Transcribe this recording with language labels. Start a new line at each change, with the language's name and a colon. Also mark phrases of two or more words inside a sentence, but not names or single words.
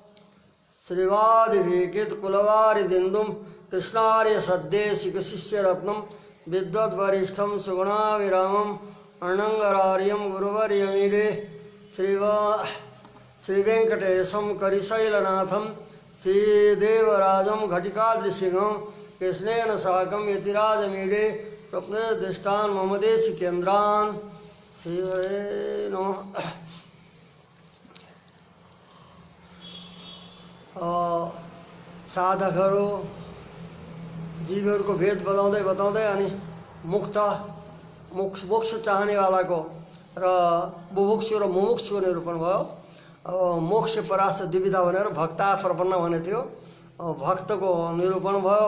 Sanskrit: श्रीवादिभिकितकुलवारिदिन्दुं कृष्णार्य सद्देशिकशिष्यरत्नं विद्वद्वरिष्ठं सुगुणाविरामं अण्णङ्गरार्यं गुरुवर्यमीडे श्रीवेङ्कटेशं करिशैलनाथं श्रीदेवराजं घटिकाद्रिसिंहं कृष्णेन साकं यतिराजमीडे स्वप्ने दृष्टान् मम देशिकेन्द्रान्। श्रीहरे नमः।
Nepali: साधकहरू जीवहरूको भेद बताउँदै अनि मोक्ष चाहनेवालाको र बुभुक्षु र मुमुक्षुको निरूपण भयो। अब
Sanskrit: मोक्ष परास्त द्विविधा
Nepali: भनेर
Sanskrit: भक्ता प्रपन्न
Nepali: भने थियो। भक्तको निरूपण भयो।